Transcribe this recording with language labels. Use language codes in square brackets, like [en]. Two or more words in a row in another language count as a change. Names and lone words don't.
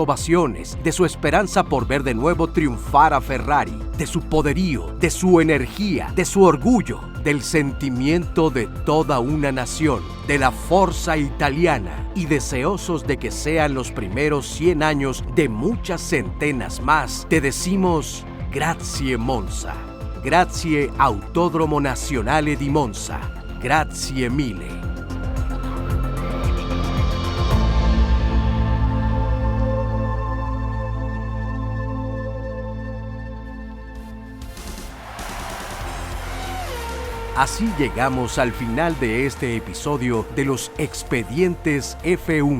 [es] ovaciones, de su esperanza por ver de nuevo triunfar a Ferrari, de su poderío, de su energía, de su orgullo, del sentimiento de toda una nación, de la [it] Forza Italiana [es] y deseosos de que sean los primeros 100 años de muchas centenas más, te decimos [it] grazie Monza, grazie Autodromo Nazionale di Monza, grazie mille. [es] Así llegamos al final de este episodio de los Expedientes F1.